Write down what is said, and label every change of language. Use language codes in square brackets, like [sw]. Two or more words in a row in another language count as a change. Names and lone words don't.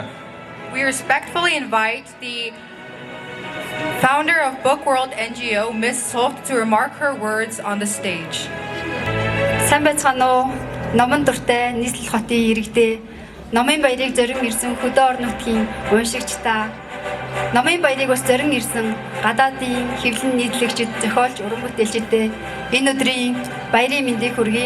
[en] We respectfully invite the founder of Book World NGO, Ms. Sovd, to remark her words on the stage. [mn] Сайн байцгаана уу? Номон дуртай нийслэл хотын иргэдээ Номын баярыг зорин ирсэн хөдөө орон нутгийн уншигчдаа, номын баярыг бас зорин ирсэн гадаадын хэвлэн нийтлэгчид, зохиолч, уран бүтээлчдэд энэ өдрийн баярын мэндийг хүргэе.